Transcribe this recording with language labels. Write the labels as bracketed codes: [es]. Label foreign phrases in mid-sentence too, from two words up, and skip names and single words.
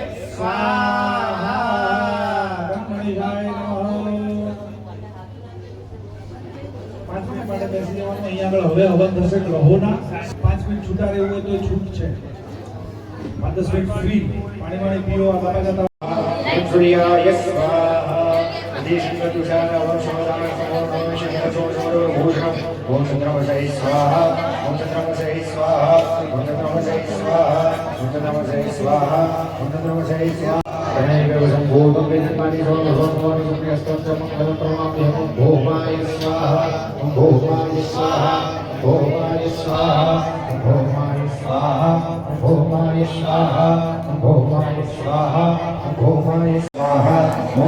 [sa] સ્વાહા ગણપતિજાય નમઃ [gu] 5 મિનિટ માટે બેસી જવાનું અહીંયા આગળ હવે હવન થશે ગ્રહોના 5 મિનિટ છૂટા રહેવું હોય તો છૂટ છે 5-10 મિનિટ ફ્રી પાણી પીઓ આ બાબા જતા [sa] सूर्याय स्वाहा दिशंगतुषार वर्षवदान समोषणभूषण ओम चंद्रमसै स्वाहा ओम चंद्रमसै स्वाहा ओम चंद्रमसै स्वाहा ओम चंद्रमसै स्वाहा ओम चंद्रमसै स्वाहा प्रणयदेव संभूतं वेदपानि सोमभगवानि सुप्रियस्तोत्र मंगलं प्रणमाम्यहं भूमाय स्वाहा ओम भूमाय स्वाहा भूमाय स्वाहा भूमाय स्वाहा भूमाय स्वाहा भूमाय स्वाहा भूमाय स्वाहा ओम